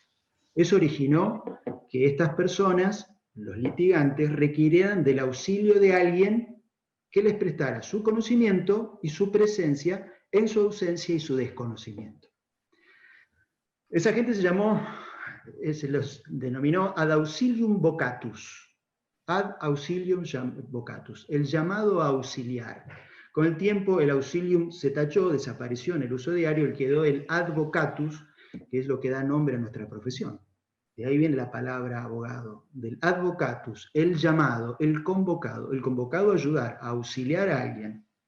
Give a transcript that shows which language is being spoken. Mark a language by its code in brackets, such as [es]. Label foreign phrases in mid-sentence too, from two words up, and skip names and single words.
[es] Eso originó que estas personas, los litigantes, requirieran del auxilio de alguien que les prestara su conocimiento y su presencia en su ausencia y su desconocimiento. Esa gente se los denominó [la] ad auxilium vocatus. Ad auxilium vocatus, [es] el llamado a auxiliar. Con el tiempo el auxilium se tachó, desapareció en el uso diario, y quedó el advocatus, que es lo que da nombre a nuestra profesión. De ahí viene la palabra abogado, del advocatus, el llamado, el convocado a ayudar, a auxiliar a alguien.